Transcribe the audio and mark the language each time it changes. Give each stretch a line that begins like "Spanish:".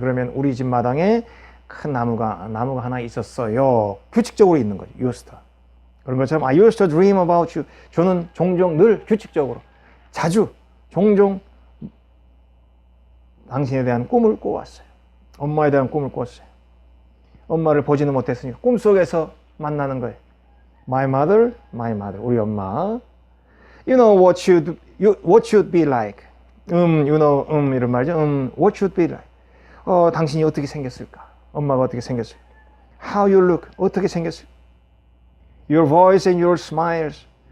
Korean: 그러면 우리 집 마당에 큰 나무가 하나 있었어요. 규칙적으로 있는 거죠. used to. 그런 것처럼
English: I used to dream about you.
Korean: 저는 종종 늘 규칙적으로 자주 종종 당신에 대한 꿈을 꿔왔어요. 엄마에 대한 꿈을 꿨어요. 엄마를 보지는 못했으니까 꿈속에서 만나는 거예요.
English: My mother,
Korean: 우리 엄마.
English: You know what you'd be like.
Korean: you know, 이런 말이죠.
English: what you'd be like.
Korean: 당신이 어떻게 생겼을까? 엄마가 어떻게 생겼을까?
English: How you look,
Korean: 어떻게 생겼을까?
English: Your voice and your smiles.